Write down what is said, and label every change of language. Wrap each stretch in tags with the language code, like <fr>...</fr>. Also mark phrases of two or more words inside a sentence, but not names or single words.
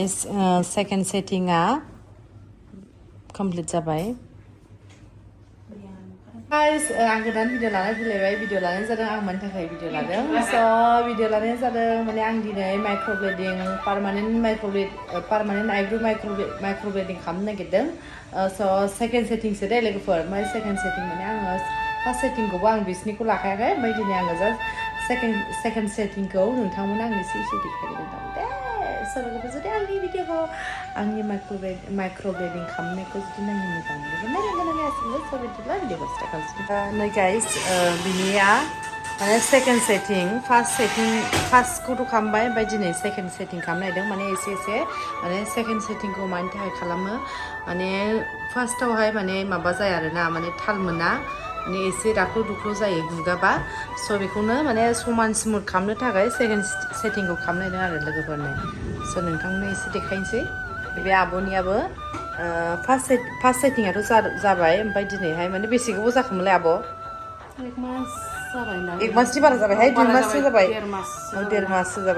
<en>Second setting-आ complete जाबाय.</en> <brx>Guys, आं गोदान भिडिअ लानानै फैलायबाय. भिडिअ लानाय जादों आं मानि थाखाय भिडिअ लादों. So भिडिअ लानाय जादों माने आं दिनै</brx> <en>microblading permanent eyebrow microblading</en> <brx>खालामनो नागिरदों.</brx> <en>So second setting</en> <brx>सो दे लोगोफोर. ओमफ्राय</brx> <en>second setting</en> <brx>माने आङो</brx> <en>first setting-</en> <brx>खौबो आं बिसिनिखौ लाखायाखै. ओमफ्राय दिनै आङो</brx> <en>just second setting-</en> <brx>खौ नोंथांमोना आंनो एसे देखायगोन दे. So लोगोफोर जुदि आंनि भिडिअखौ आंनि माइक्र'ब्लेडिं खालामनायखौ जुदि नायनो मोजां मोनोब्ला नायनांगोन गासिबो. So बिदिब्ला भिडिअखौ स्टार्ट खालामसै. नै guys, बिनिया माने</brx> <en>second setting,</en> <brx>first-खौथ' खालामबाय. ओमफ्राय दिनै</brx> <en>second setting</en> <brx>खालामनो नागिरदों. माने एसे माने</brx> <en>second setting-</en> <brx>खौ मानि थाखाय खालामो माने फार्स्टआवहाय माने माबा जाया आरोना माने थाल मोना माने एसे दाख्लु दुख्लु जायो गुगाबा. स' बेखौनो माने समान स्मुथ खालामनो थाखाय</brx> <en>second setting-</en> <brx>खौ खालामनो नागिरदों आरो लोगोफोरनो. स' नोंथांनो एसे देखायनोसै. बे आब'नियाबो</brx> <en>first setting'</en> <brx>जाबाय. ओमफ्राय दिनैहाय माने बेसे गोबाव जाखोमोनलाय आब'? एक मासनि बारा जाबायहाय. 2 माससो जाबाय. 1.5 माससो जाबाय.</brx>